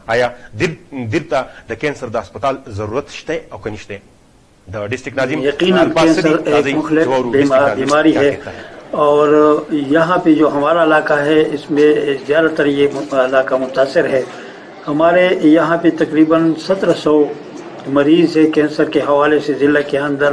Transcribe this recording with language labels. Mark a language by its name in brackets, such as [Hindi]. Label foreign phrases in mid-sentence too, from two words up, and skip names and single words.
[Pashto] آیا دیر ته د کینسر د اسپتال ضرورت شته او که نشته؟ د ڈسٹرکٹ ناظم [Urdu] یقیناً کینسر ایک مختلف بیماری ہے, اور یہاں پہ جو ہمارا علاقہ ہے اس میں زیادہ تر یہ علاقہ متاثر ہے. ہمارے یہاں پہ تقریباً 1700 مریض ہے کینسر کے حوالے سے ضلع کے اندر.